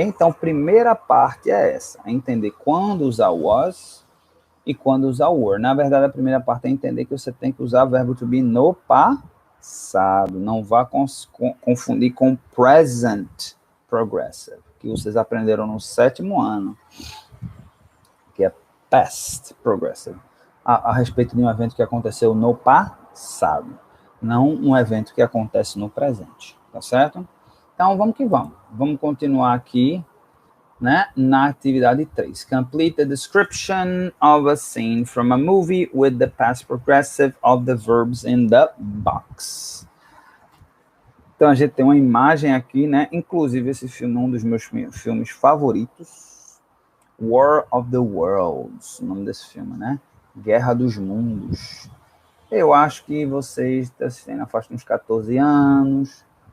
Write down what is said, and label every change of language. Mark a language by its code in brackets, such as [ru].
[pt] Então, primeira parte é essa. É entender quando usar was e quando usar were. Na verdade, a primeira parte é entender que você tem que usar o verbo to be no passado. Não vá confundir com present progressive, que vocês aprenderam no 7º ano, que é past progressive, a respeito de um evento que aconteceu no passado, não um evento que acontece no presente, tá certo? Então, vamos que vamos. Vamos continuar aqui, né, na atividade 3. [en] Complete the description of a scene from a movie with the past progressive of the verbs in the box. [pt] Então, a gente tem uma imagem aqui, né? Inclusive, esse filme é um dos meus filmes favoritos. War of the Worlds, o nome desse filme, né? Guerra dos Mundos. Eu acho que vocês assistem na faixa de uns 14 anos,